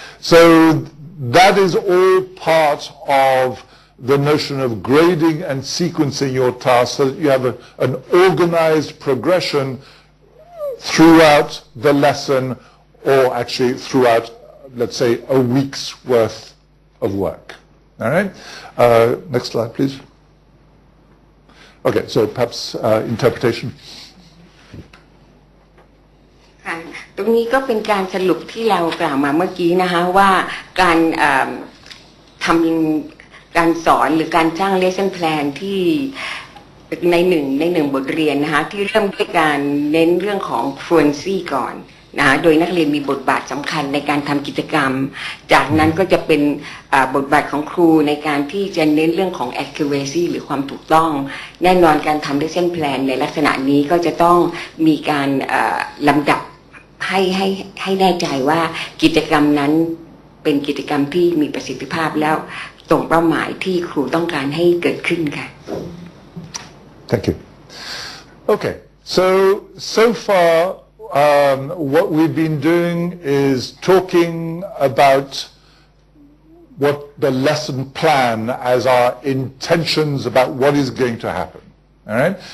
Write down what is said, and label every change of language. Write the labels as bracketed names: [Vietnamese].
[English] So that is all part of the notion of grading and sequencing your tasks so that you have an organized progression throughout the lesson or actually throughout, let's say, a week's worth of work. All right? Next slide, please. Okay, so perhaps interpretation. [Thai] ตรงนี้ก็เป็นการสรุปที่เรากล่าวมาเมื่อกี้นะคะว่าการทำการสอนหรือการสร้าง lesson plan ที่ในหนึ่งบทเรียนนะคะที่เริ่มด้วยการเน้นเรื่องของ fluency ก่อนนะโดยนักเรียนมีบทบาทสำคัญในการทำกิจกรรมจากนั้นก็จะเป็นบทบาทของครูในการที่จะเน้นเรื่องของ accuracy หรือความถูกต้องแน่นอนการทำ lesson plan ในลักษณะนี้ก็จะต้องมีการ ลำดับให้แน่ใจว่ากิจกรรมนั้นเป็นกิจกรรมที่มีประสิทธิภาพแล้วตรงเป้าหมายที่ครูต้องการให้เกิดขึ้นค่ะ [English] Thank you. Okay, so far what we've been doing is talking about what the lesson plan as our intentions about what is going to happen. All right?